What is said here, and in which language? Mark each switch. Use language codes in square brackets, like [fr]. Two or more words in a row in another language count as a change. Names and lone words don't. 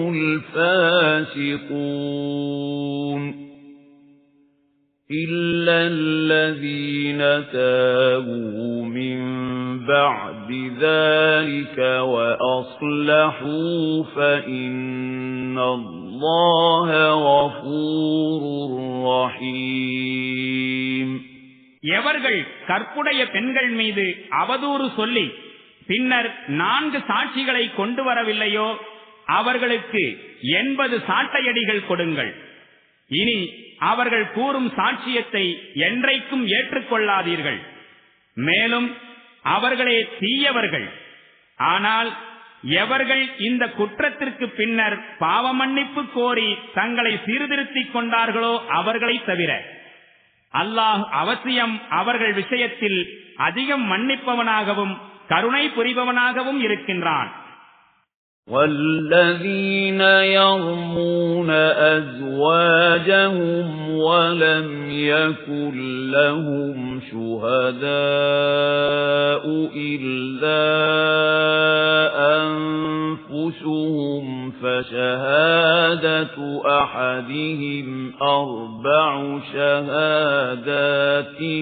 [ar] الفاسقون إلا الذين تابوا من بعد ذلك وأصلحوا فإن الله غفور رحيم. [ta] எவர்கள் கற்புடைய பெண்கள் மீது அவதூறு சொல்லி பின்னர் 4 சாட்சிகளை கொண்டு வரவில்லையோ அவர்களுக்கு 80 சாட்டையடிகள் கொடுங்கள். இனி அவர்கள் கூறும் சாட்சியத்தை என்றைக்கும் ஏற்றுக்கொள்ளாதீர்கள். மேலும் அவர்களே தீயவர்கள். ஆனால் எவர்கள் இந்த குற்றத்திற்கு பின்னர் பாவ மன்னிப்பு கோரி தங்களை சீர்திருத்திக் கொண்டார்களோ அவர்களை தவிர அல்லாஹ் அவசியம் அவர்கள் விஷயத்தில் அதிகம் மன்னிப்பவனாகவும் கருணை புரிபவனாகவும் இருக்கின்றான். [ar] والذين يرمون أزواجهم ولم يكن لهم شهداء إلا أنفسهم فشهادة أحدهم 4 شهادات